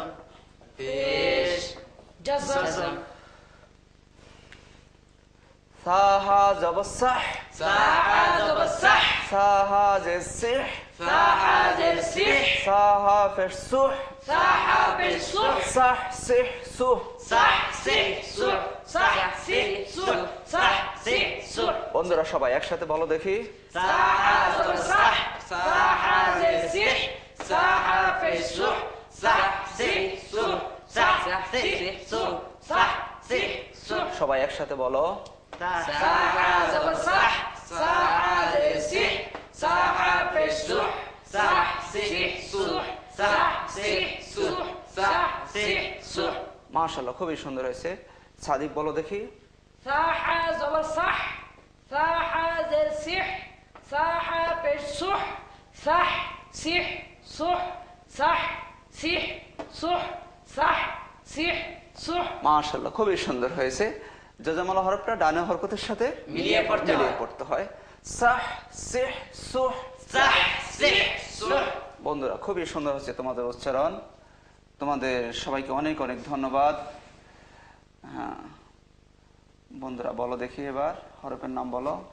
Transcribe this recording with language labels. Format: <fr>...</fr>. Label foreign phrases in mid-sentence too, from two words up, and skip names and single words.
<bn>পেশ, জজম, জজম সাহা জবর সাহ, সাহা জবর সাহ, সাহা জের সিহ, সাহা জের সিহ, সাহা ফেশ সুহ, সাহা পেশ সুহ, সাহ সিহ সুহ। সাহ সিহ সুহ, সাহ সিহ সুহ, সাহ সিহ সুহ। বন্ধুরা সবাই একসাথে বলো দেখি। সাহা জবর সাহ, সাহা জের সিহ, সাহা পেশ সুহ, সাহ সিহ সুহ, সাহ সিহ সুহ, সাহ সিহ সুহ। সবাই একসাথে বলো। তা, সাহা জবর সাহ, সাহা জের সিহ, সাহা পেশ সুহ, সাহ সিহ সুহ, সাহ সিহ সুহ, সাহ সিহ সুহ। মাশাআল্লাহ, খুবই সুন্দর হয়েছে। সাদিক বলো দেখি। সাহা জবর সাহ, সাহা জের সিহ, সাহা পেশ সুহ, সাহ সিহ সুহ, সাহ সিহ সুহ, সাহ সিহ সুহ। মাশাআল্লাহ, খুবই সুন্দর হয়েছে। যজমালা হরফটা ডানে হরকতের সাথে মিলিয়ে পড়তে হয়। পড়তে হয়। সাহ সিহ সুহ। সাহ সিহ সুহ। বন্ধুরা খুবই সুন্দর হচ্ছে তোমাদের উচ্চারণ। তোমাদের সবাইকে অনেক অনেক ধন্যবাদ। হ্যাঁ বন্ধুরা বলো দেখি এবার হরফের নাম বলো।</bn>